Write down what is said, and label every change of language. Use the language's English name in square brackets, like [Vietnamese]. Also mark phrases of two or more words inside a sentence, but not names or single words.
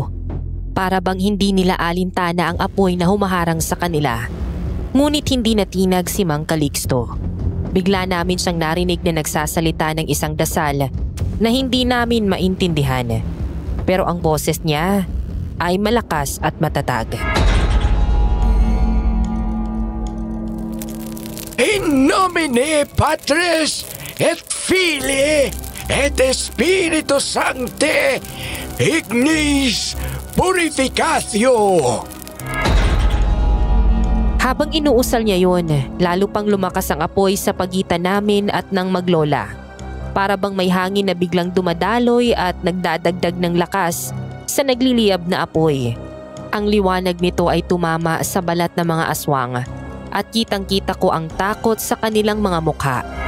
[Filipino] Para bang hindi nila alintana ang apoy na humaharang sa kanila. Ngunit hindi natinag si Mang Calixto. Bigla namin siyang narinig na nagsasalita ng isang dasal na hindi namin maintindihan. Pero ang boses niya ay malakas at matatag. [Latin] In nomine Patris et Filii et Spiritus Sancte, ignis purificatio. [Filipino] Habang inuusal niya yon, lalo pang lumakas ang apoy sa pagitan namin at ng maglola. Para bang may hangin na biglang dumadaloy at nagdadagdag ng lakas sa nagliliyab na apoy. Ang liwanag nito ay tumama sa balat ng mga aswang at kitang-kita ko ang takot sa kanilang mga mukha.